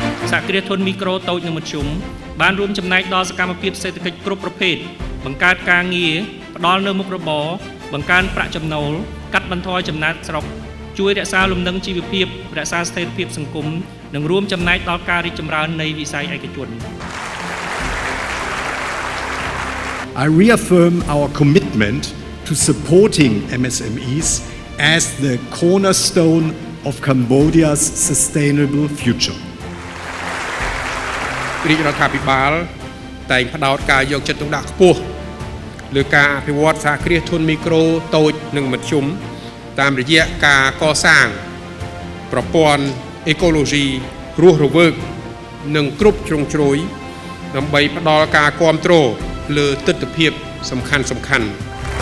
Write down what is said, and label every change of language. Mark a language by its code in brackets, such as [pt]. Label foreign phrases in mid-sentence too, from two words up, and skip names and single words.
[km] សហគ្រាសធុនមីក្រូតូចនិងមធ្យមបានរួមចំណែកដល់សកម្មភាពសេដ្ឋកិច្ចគ្រប់ប្រភេទបង្កើតការងារផ្ដល់នូវមុខរបរបង្កើនប្រាក់ចំណូលកាត់បន្ថយចំណាកស្រុកជួយរក្សាលំនឹងជីវភាពរក្សាស្ថិរភាពសង្គមនិងរួមចំណែកដល់ការរីកចម្រើននៃវិស័យឯកជន [en] I reaffirm our commitment to supporting MSMEs as the cornerstone of Cambodia's sustainable future. [km] រាជរដ្ឋាភិបាលតែងផ្ដោតការយកចិត្តទុកដាក់ខ្ពស់លើការអភិវឌ្ឍសហគ្រាសធុនមីក្រូតូចនិងមធ្យមតាមរយៈការកសាងប្រព័ន្ធអេកូឡូស៊ីរស់រវើកនិងគ្រប់ជ្រុងជ្រោយដើម្បីផ្ដល់ការគាំទ្រលើទិដ្ឋភាពសំខាន់ៗ